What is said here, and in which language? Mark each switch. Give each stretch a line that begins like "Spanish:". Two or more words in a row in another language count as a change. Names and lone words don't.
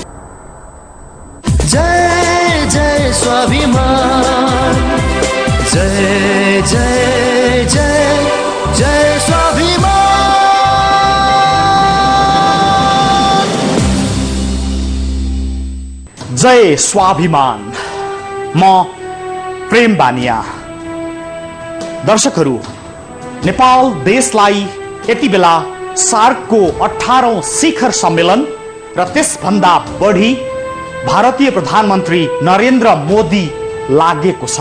Nepali: जय जय स्वाभिमान, जय जय जय जय स्वाभिमान। जय स्वाभिमान। म प्रेम बानिया। दर्शकहरू, नेपाल देशलाई यति बेला सार्कको 18औं शिखर सम्मेलन र त्यसभन्दा बढी भारतीय प्रधानमन्त्री नरेन्द्र मोदी लागेको छ।